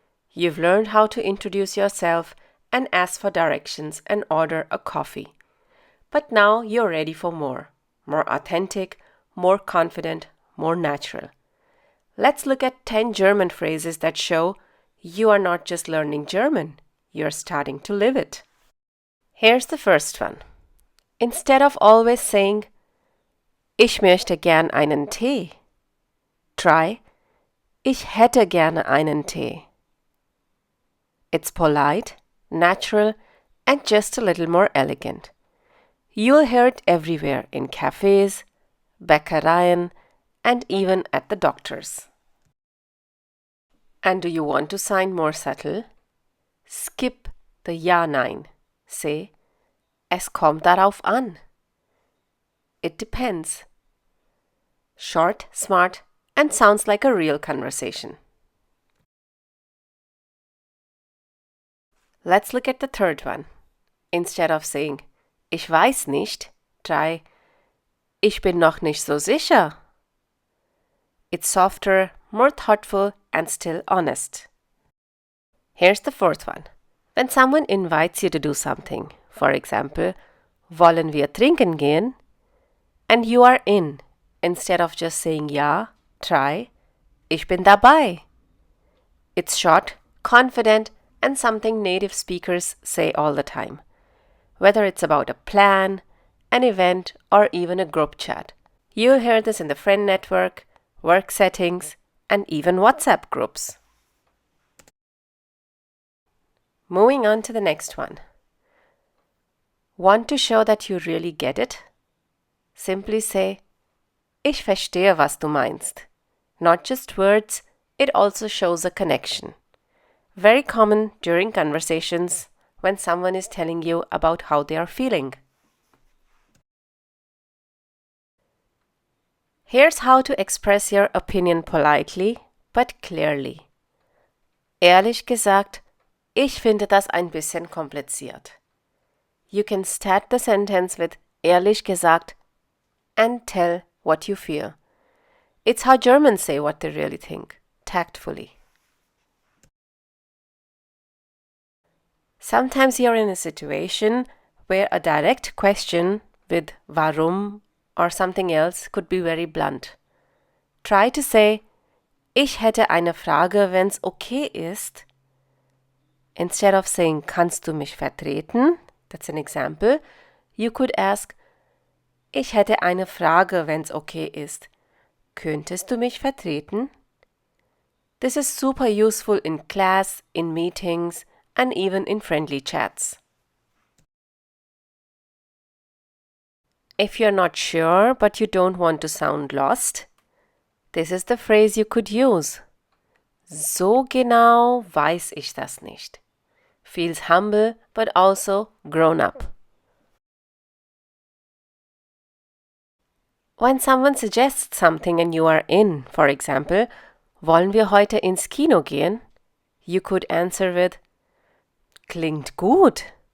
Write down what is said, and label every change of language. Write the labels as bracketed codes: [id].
[en] You've learned how to introduce yourself and ask for directions and order a coffee. But now you're ready for more authentic, more confident, more natural. Let's look at 10 German phrases that show you are not just learning German, you're starting to live it. Here's the first one. Instead of always saying, [de] Ich möchte gern einen Tee, [en] try, [de] Ich hätte gerne einen Tee. [en] It's polite, natural, and just a little more elegant. You'll hear it everywhere in cafes, Bäckereien, and even at the doctor's. And do you want to sound more subtle? Skip the Ja-Nein. Say, [de] Es kommt darauf an. [en] It depends. Short, smart, and sounds like a real conversation. Let's look at the third one. Instead of saying, [de] Ich weiß nicht, [en] try, [de] Ich bin noch nicht so sicher. [en] It's softer, more thoughtful, and still honest. Here's the fourth one. When someone invites you to do something, for example, [de] Wollen wir trinken gehen? [en] And you are in, instead of just saying Ja, try, [de] Ich bin dabei. [en] It's short, confident, and something native speakers say all the time. Whether it's about a plan, an event, or even a group chat. You'll hear this in the friend network, work settings, and even WhatsApp groups. Moving on to the next one. Want to show that you really get it? Simply say, [de] Ich verstehe, was du meinst. [en] Not just words, it also shows a connection. Very common during conversations when someone is telling you about how they are feeling. Here's how to express your opinion politely but clearly. [de] Ehrlich gesagt, ich finde das ein bisschen kompliziert. [en] You can start the sentence with ehrlich gesagt and tell what you feel. It's how Germans say what they really think, tactfully. Sometimes you're in a situation where a direct question with warum or something else could be very blunt. Try to say, [de] Ich hätte eine Frage, wenn's okay ist. [en] Instead of saying, [de] Kannst du mich vertreten? [en] That's an example. You could ask, [de] Ich hätte eine Frage, wenn's okay ist. Könntest du mich vertreten? [en] This is super useful in class, in meetings, and even in friendly chats. If you're not sure but you don't want to sound lost, this is the phrase you could use. [de] So genau weiß ich das nicht. [en] Feels humble but also grown up. When someone suggests something and you are in, for example, [de] Wollen wir heute ins Kino gehen? [en] You could answer with [de] Klingt gut.